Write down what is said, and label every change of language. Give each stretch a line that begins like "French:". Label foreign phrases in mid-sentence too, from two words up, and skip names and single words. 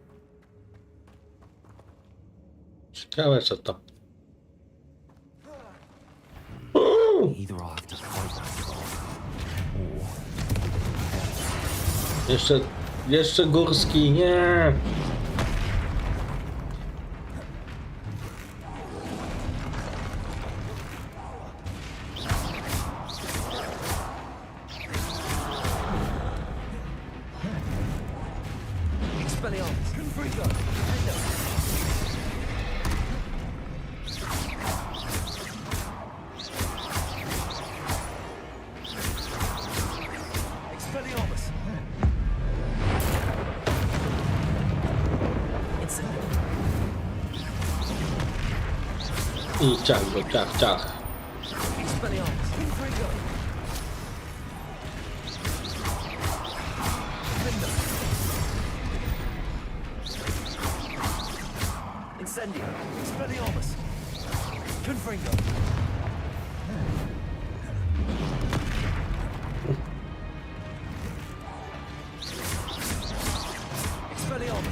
Polish: Ciekawe co to.
English: Either I'll have to fight that or...
Polish: Jeszcze Jeszcze górski, nie!
Latin: Expelliarmus! Confringo! Expelliarmus!
Polish: I ciach go, ciach, ciach.
Latin: Expelliarmus! Confringo! Incendio! Expelliarmus! Confringo! Expelliarmus!